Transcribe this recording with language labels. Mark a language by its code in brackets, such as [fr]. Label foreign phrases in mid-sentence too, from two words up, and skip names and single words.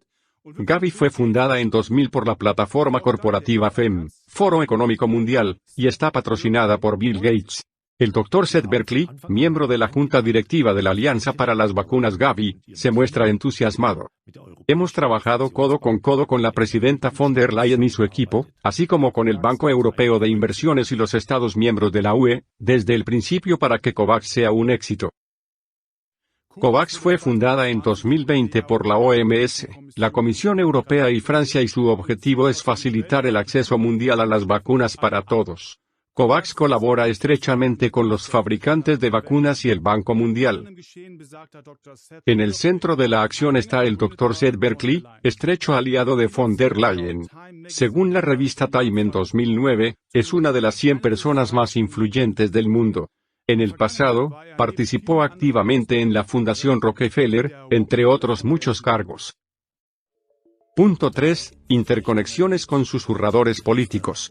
[es] Gavi fue fundada en 2000 por la plataforma corporativa FEM, Foro Económico Mundial, y está patrocinada por Bill Gates. El Dr. Seth Berkley, miembro de la junta directiva de la Alianza para las Vacunas Gavi, se muestra entusiasmado. Hemos trabajado codo con la presidenta von der Leyen y su equipo, así como con el Banco Europeo de Inversiones y los Estados miembros de la UE, desde el principio para que COVAX sea un éxito. COVAX fue fundada en 2020 por la OMS, la Comisión Europea y Francia y su objetivo es facilitar el acceso mundial a las vacunas para todos. COVAX colabora estrechamente con los fabricantes de vacunas y el Banco Mundial. En el centro de la acción está el Dr. Seth Berkley, estrecho aliado de von der Leyen. Según la revista Time en 2009, es una de las 100 personas más influyentes del mundo. En el pasado, participó activamente en la Fundación Rockefeller, entre otros muchos cargos. Punto 3. Interconexiones con susurradores políticos.